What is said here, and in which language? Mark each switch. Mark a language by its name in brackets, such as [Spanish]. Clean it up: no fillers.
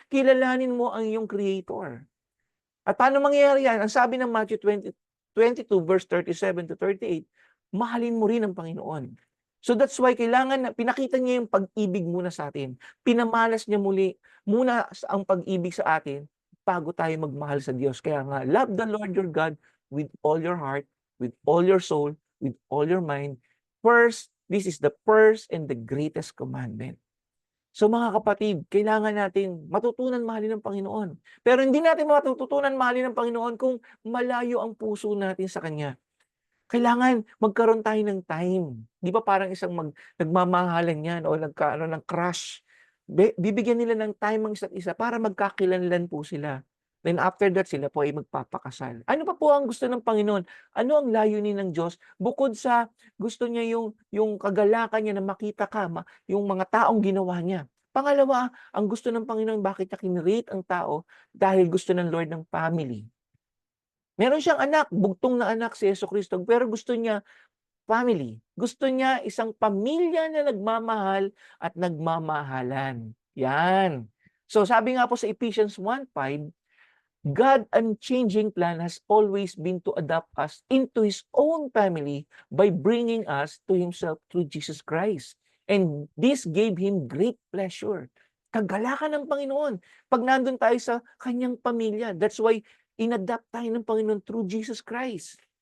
[Filipino] Kilalanin mo ang iyong Creator. At paano mangyayari yan? Ang sabi ng Matthew 22 verse 37-38, mahalin mo rin ang Panginoon. [English] So that's why [Filipino] kailangan na pinakita niya yung pag-ibig muna sa atin. Pinamalas niya muna ang pag-ibig sa atin bago tayo magmahal sa Diyos. Kaya nga, [English] love the Lord your God with all your heart, with all your soul, with all your mind. First, this is the first and the greatest commandment. [Filipino] So mga kapatid, kailangan natin matutunan mahalin ng Panginoon. Pero hindi natin matututunan mahalin ng Panginoon kung malayo ang puso natin sa Kanya. Kailangan magkaroon tayo ng time. 'Di ba parang isang nagmamahalan 'yan o nagkaano ng crush. Bibigyan nila ng time ang isa't isa para magkakilanlan po sila. [English] Then after that [Filipino] sila po ay magpapakasal. Ano pa po ang gusto ng Panginoon? Ano ang layunin ng Diyos? Bukod sa gusto niya yung kagalakan niya na makita ka, yung mga taong ginawa niya. Pangalawa, ang gusto ng Panginoon, bakit niya kinreate ang tao? Dahil gusto ng Lord ng family. Meron siyang anak, bugtong na anak si Jesucristo, pero gusto niya family. Gusto niya isang pamilya na nagmamahal at nagmamahalan. Yan. So sabi nga po sa [English] Ephesians 1:5, God unchanging plan has always been to adopt us into His own family by bringing us to Himself through Jesus Christ. And this gave Him great pleasure. [Filipino] Kagalakan ng Panginoon pag nandun tayo sa Kanyang pamilya. [English] That's why [Filipino] inadapt tayo ng Panginoon [English] through Jesus Christ.